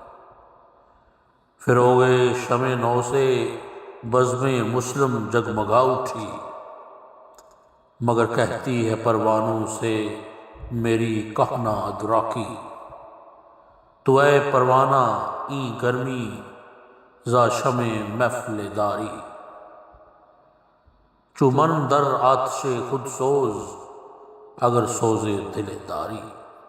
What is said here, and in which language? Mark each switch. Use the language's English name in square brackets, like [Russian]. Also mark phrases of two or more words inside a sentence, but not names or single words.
[Urdu] فروغ شمع نو سے بزم مسلم جگمگا اٹھی، مگر کہتی ہے پروانوں سے میری کہنا ادراکی، [Persian] تو اے پروانہ این گرمی زا شمع محفل داری، چو من در آتش خود سوز اگر سوز دل داری۔